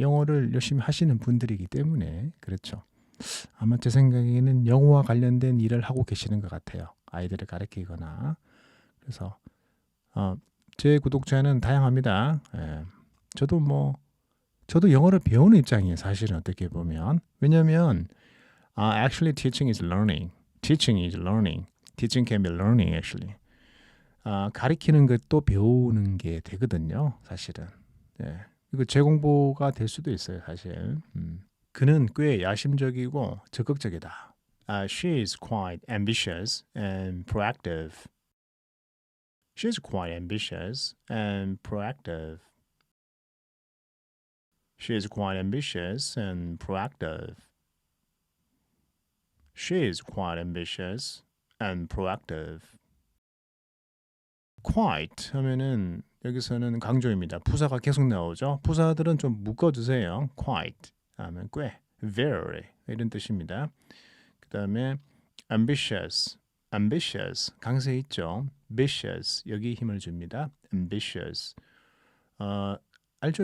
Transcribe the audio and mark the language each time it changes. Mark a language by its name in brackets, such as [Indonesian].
[Korean] 영어를 열심히 하시는 분들이기 때문에 그렇죠. 아마 제 생각에는 영어와 관련된 일을 하고 계시는 것 같아요. 아이들을 가르치거나. 그래서 제 구독자는 다양합니다. 예. 저도 영어를 배우는 입장이에요. 사실은 어떻게 보면. 왜냐하면 [English] actually teaching is learning. Teaching is learning. Teaching can be learning actually. [Korean] 가르치는 것도 배우는 게 되거든요. 사실은. 예. 이거 재공부가 될 수도 있어요. 사실. 그는 꽤 야심적이고 적극적이다. [English] She is quite ambitious and proactive. She is quite ambitious and proactive. She is quite ambitious and proactive. She is quite ambitious and proactive. [Korean] quite 하면은 여기서는 강조입니다. 부사가 계속 나오죠. 부사들은 좀 묶어주세요. quite 하면 꽤, very 이런 뜻입니다. 그 다음에 ambitious 강세 있죠. ambitious 여기 힘을 줍니다. ambitious 알죠?